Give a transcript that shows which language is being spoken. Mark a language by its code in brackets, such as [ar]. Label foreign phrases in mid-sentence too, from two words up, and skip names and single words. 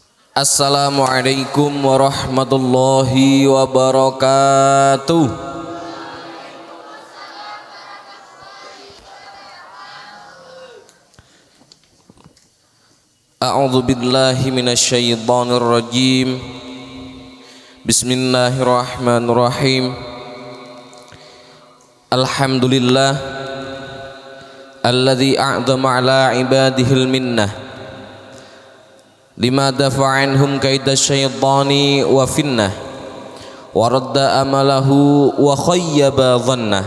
[ar] السلام عليكم ورحمة الله وبركاته. أعوذ بالله من الشيطان الرجيم. بسم الله الرحمن الرحيم. الحمد لله الذي أعظم على عباده المنة لما دفع عنهم كيد الشيطان وفنه ورد أمله وخيب ظنه